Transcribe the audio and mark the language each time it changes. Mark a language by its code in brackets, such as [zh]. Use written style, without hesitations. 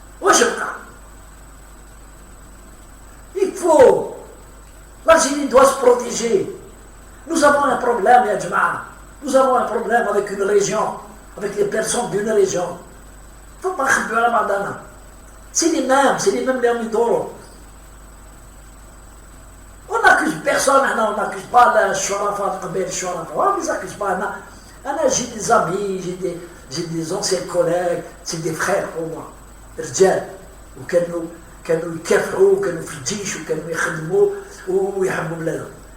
[fr] واش بقى؟ يكفو l'Algérie doit se protéger. Nous avons un problème يا جماعه. Nous avons un problème avec une région, avec les personnes d'une région. Faut pas نخبيو على بعضنا. C'est les mêmes اللي راهم يدوروا. On n'accuse personne, on n'accuse pas الشرفاء القبائل الشرفاء. On les accuse pas. أنا j'ai des amis, j'ai des anciens collègues, c'est des frères pour moi. [ar] رجال وكانوا يكافحوا وكانوا في الجيش وكانوا يخدموا ويحبوا بلادهم.